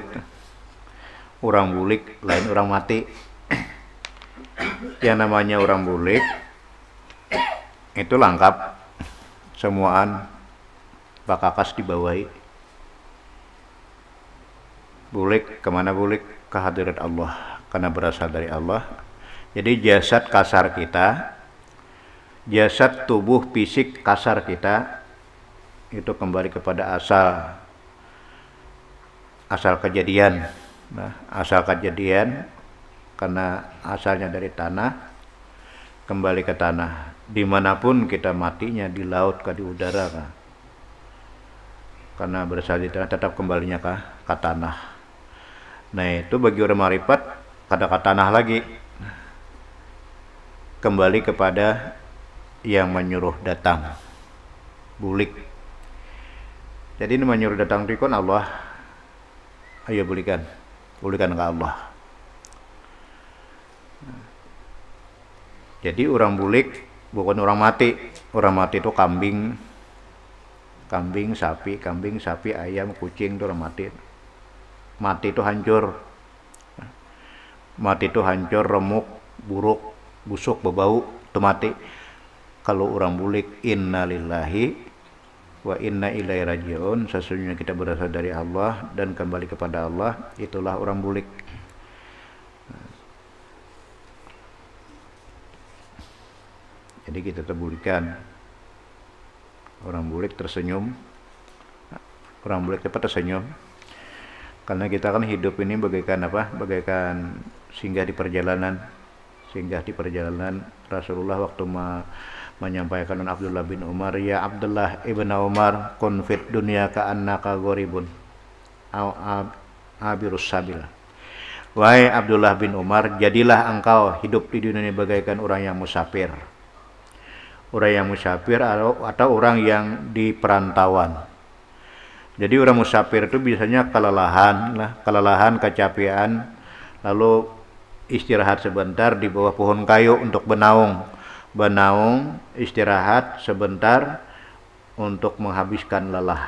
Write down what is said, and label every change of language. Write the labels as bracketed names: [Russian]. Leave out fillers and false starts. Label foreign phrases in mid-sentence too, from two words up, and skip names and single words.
[Banjar] Orang bulik lain orang mati. Yang namanya orang bulik itu lengkap, semuaan bakakas dibawahi. Bulik kemana bulik? [Indonesian] Ke hadirat Allah, karena berasal dari Allah. Jadi jasad kasar kita, jasad tubuh fisik kasar kita itu kembali kepada asal kejadian. Nah, asal kejadian karena asalnya dari tanah, kembali ke tanah. Dimanapun kita matinya, di laut kah, di udara kah, karena berasal dari tanah, tetap kembalinya ke tanah. Nah itu bagi orang marifat kada ke tanah lagi, kembali kepada yang menyuruh datang, bulik. Jadi ini menyuruh datang rikon Allah, ayo bulikan ke Allah. Jadi orang bulik bukan orang mati. Orang mati itu kambing, sapi, ayam, kucing, itu orang mati. Mati itu hancur. Mati itu hancur, remuk, buruk, busuk, berbau, itu mati. Kalau orang bulik, [Arabic] إنا لله وإنا إليه راجعون, [Indonesian] sesungguhnya kita berasal dari Allah dan kembali kepada Allah, itulah orang bulik. Jadi kita terbulikan. Orang bulik tersenyum. Orang bulik dapat tersenyum. Karena kita kan hidup ini bagaikan apa? Bagaikan singgah di perjalanan. Singgah di perjalanan. Rasulullah waktu menyampaikan Abdullah bin Umar, ya Abdullah ibn Umar, [Arabic] كن في الدنيا كأنك غريب أو عابر سبيل. [Indonesian] Wahai Abdullah bin Umar, jadilah engkau hidup di dunia ini bagaikan orang yang musafir. Orang yang musafir atau orang yang di perantauan. Jadi orang musafir itu biasanya kelelahan, kecapean, lalu istirahat sebentar di bawah pohon kayu untuk benaung, istirahat sebentar untuk menghabiskan lelah.